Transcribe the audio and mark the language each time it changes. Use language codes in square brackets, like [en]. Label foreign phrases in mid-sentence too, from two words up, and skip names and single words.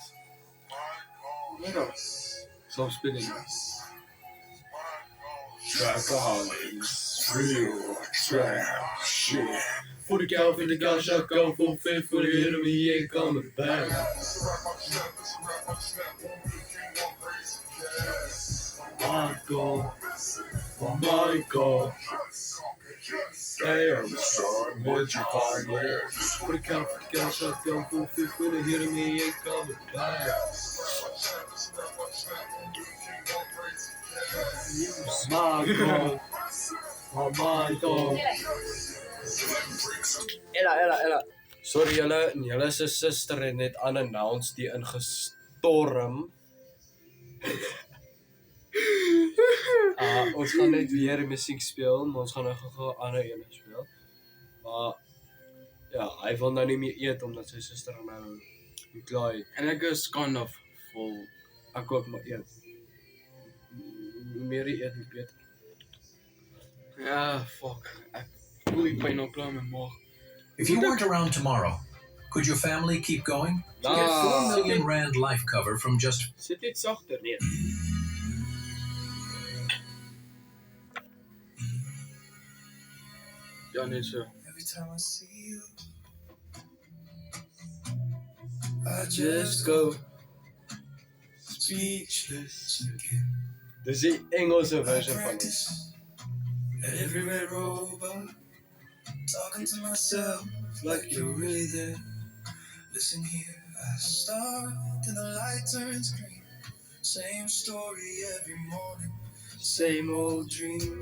[af] Ja. Soms speel ek. Trackaholics, [en] real trap shit. For the cow, in the gun shot, go full fit for the enemy, he ain't coming back. Michael, hey, I'm sorry, what'd you find there? For the cow, in the gun shot, go full fit for the enemy, he ain't coming back. Michael, Michael. Ella. [af] Sorry julle, en julle se suster het net unannounced die ingestorm. Ons gaan net weer musiek speel, maar ons gaan nou gou 'n ander een speel. Maar ja, hy wil nou nie meer eet omdat sy suster nou klaar het. En ek is [en] kind of [af] vol. Ek ook maar eet. Hoe meer jy eet, hoe beter. Ja, fuck. Ek voel die pyn op klaar in my maag. [en] If you weren't around tomorrow, could your family keep going? Get $4 million life cover from just... [af] Sit net sagter neer. Ja, net so. [en] Every time I see you, I just go speechless again. [af] Dis die Engelse versie van dit. [en] Everywhere robot, talking to myself like you're really there. Listen here, I start and the light turns green. Same story every morning, same old dream.